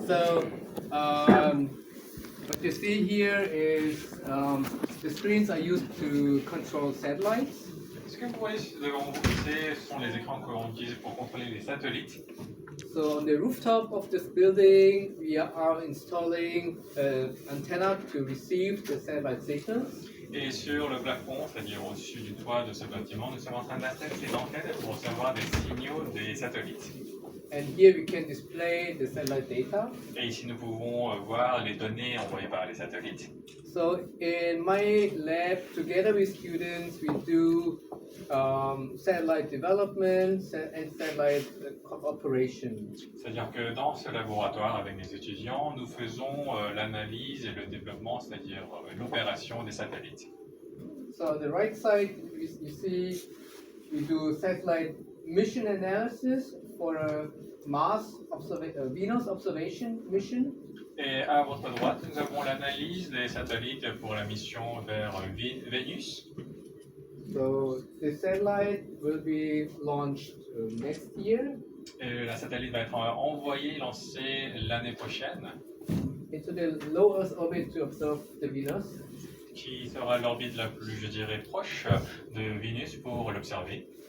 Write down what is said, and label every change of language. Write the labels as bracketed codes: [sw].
[en] So, what you see here is the screens are used to control satellites. [fr] Ce que vous voyez devant vous, ce sont les écrans qu'on utilise pour contrôler les satellites. [en] So on the rooftop of this building, we are installing an antenna to receive the satellite signals. [fr] Et sur le plafond, c'est-à-dire au-dessus du toit de ce bâtiment, nous sommes en train d'installer ces antennes pour recevoir des signaux des satellites. [en] And here we can display the satellite data. [fr] Et ici, nous pouvons voir les données envoyées par les satellites. [en] So in my lab, together with students, we do satellite development and satellite operation. [fr] C'est-à-dire que dans ce laboratoire, avec mes étudiants, nous faisons l'analyse et le développement, c'est-à-dire l'opération des satellites. [en] So on the right side, you see we do satellite mission analysis for a Venus observation mission. [fr] Et à votre droite, nous avons l'analyse des satellites pour la mission vers Vénus. [en] So the satellite will be launched next year. [fr] Et la satellite va être envoyée, lancée l'année prochaine. [en] Into the low Earth orbit to observe the Venus. [fr] Qui sera l'orbite la plus, je dirais, proche de Vénus pour l'observer.